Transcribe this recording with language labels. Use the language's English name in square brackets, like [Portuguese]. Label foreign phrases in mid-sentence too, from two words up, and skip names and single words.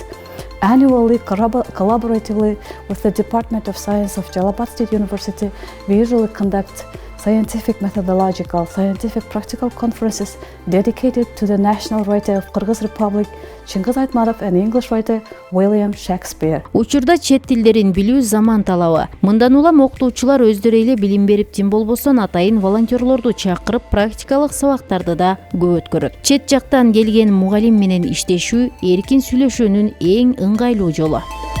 [English] Annually, collaboratively with the Department of Science of Jalal Abad State University, we usually conduct scientific methodological, scientific practical conferences dedicated to the national writer of Kyrgyz Republic, Chingiz Aytmatov, and English writer William Shakespeare. [Kyrgyz] Учурда чет тилдерин билүү заман талабы. Мындан улам окутуучулар өздөрү эле билим берип, тим болбосо атайын волонтерлорду чакырып, практикалык сабактарды да көп өткөрөт. Чет жактан келген мугалим менен иштешүү эркин сүйлөшүүнүн эң ыңгайлуу жолу.